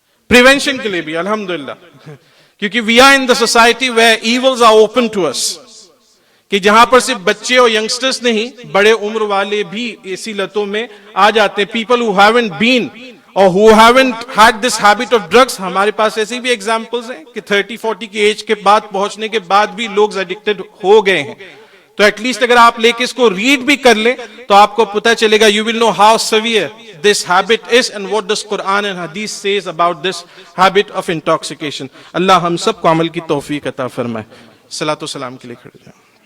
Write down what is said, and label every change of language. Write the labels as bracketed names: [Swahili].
[Urdu] Prevention کے لیے بھی الحمدللہ, کیونکہ [English] we are in the society where evils are open to us, [Urdu] کہ جہاں پر صرف بچے اور ینگسٹرز نہیں, بڑے عمر والے بھی ایسی لتوں میں آ جاتے ہیں. [English] people who haven't been or who haven't had this habit of drugs, [Urdu] ہمارے پاس ایسی بھی ایگزامپلز ہیں کہ 30-40 کی ایج کے بعد پہنچنے کے بعد بھی لوگ ایڈکٹڈ ہو گئے ہیں. تو ایٹ لیسٹ اگر آپ لے کے اس کو ریڈ بھی کر لیں تو آپ کو پتہ چلے گا, [English] you will know how severe this habit is and what does Quran and Hadith says about this habit of intoxication. [Urdu] اللہ ہم سب کو عمل کی توفیق عطا فرمائے. صلاۃ و سلام کے لیے کھڑے جائیں.